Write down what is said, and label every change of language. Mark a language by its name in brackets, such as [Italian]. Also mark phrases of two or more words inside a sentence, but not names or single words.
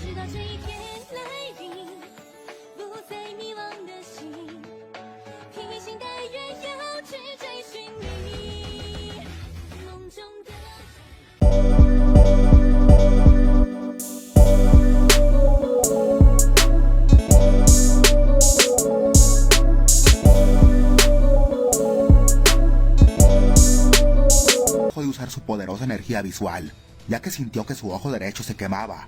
[Chinese] 这一天来临，不再迷茫的心，披星戴月要去追寻你梦中的。 [Spanish] De usar su poderosa energía visual, ya que sintió que su ojo derecho se quemaba.